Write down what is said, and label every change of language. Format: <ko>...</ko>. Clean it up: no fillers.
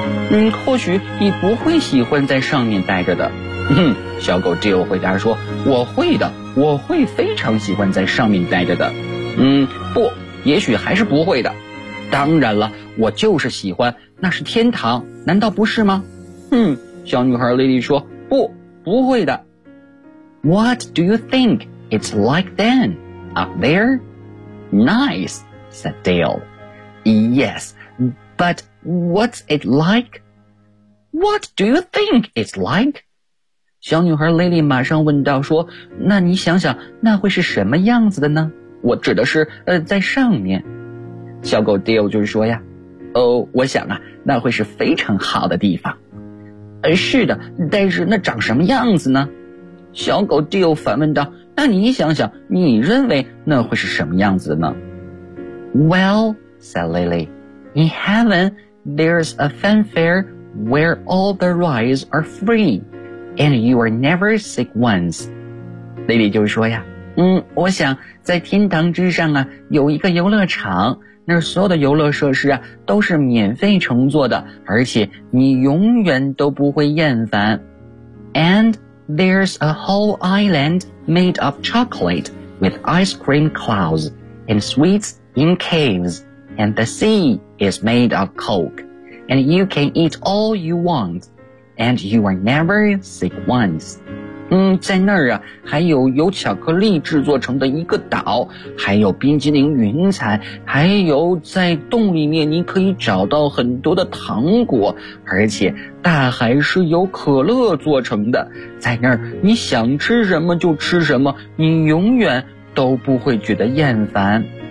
<zh>嗯，或许你不会喜欢在上面待着的。嗯，小狗 Dale 回答说，我会的，我会非常喜欢在上面待着的。嗯，不，也许还是不会的。当然了，我就是喜欢，那是天堂，难道不是吗？嗯，小女孩 Lily 说，不，不会的。</zh> <en>What do you think it's like then, up there? Nice, said Dale. Yes, but what's it like? What do you think it's like?</en> <zh>小女孩 Lily 马上问道说，那你想想，那会是什么样子的呢？我指的是，在上面。小狗 Dale 就是说呀，哦，我想啊，那会是非常好的地方。是的，但是那长什么样子呢？小狗 Dale 反问道，那你想想，你认为那会是什么样子呢？</zh> <en>Well, said Lily, in heaven, there's a fanfare where all the rides are free, and you are never sick once.</en> <zh>Lily 就是说呀，嗯，我想在天堂之上啊，有一个游乐场，那所有的游乐设施啊都是免费乘坐的，而且你永远都不会厌烦。</zh> <en>And there's a whole island made of chocolate with ice cream clouds and sweets in caves, and the sea is made of coke, and you can eat all you want, and you are never sick once.</en> <zh>嗯，在那儿啊，还有由巧克力制作成的一个岛，还有冰激凌云彩，还有在洞里面你可以找到很多的糖果，而且大海是由可乐做成的，在那儿你想吃什么就吃什么，你永远都不会觉得厌烦。</zh>